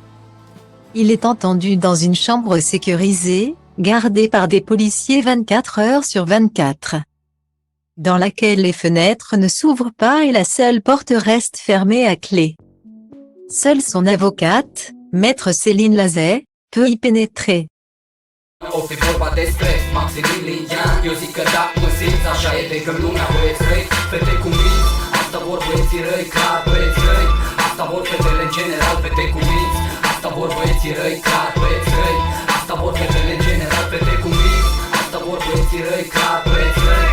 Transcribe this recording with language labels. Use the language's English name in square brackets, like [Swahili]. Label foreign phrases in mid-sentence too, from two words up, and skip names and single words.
[French] Il est entendu dans une chambre sécurisée, gardée par des policiers 24 heures sur 24. Dans laquelle les fenêtres ne s'ouvrent pas et la seule porte reste fermée à clé. Seule son avocate, maître Céline Lazet, peut y pénétrer. [Romanian] O fi vorba despre Maximilian. Eu zic că da, mă simți, așa e de când lumea băieți răi. Fete cu minți, asta vor băieții răi, clar băieți răi. Asta vor fetele în general, fete cu minți. Asta vor băieții răi, clar băieți răi. Asta vor fetele în general, fete cu minți. Asta vor băieții răi, clar băieți răi.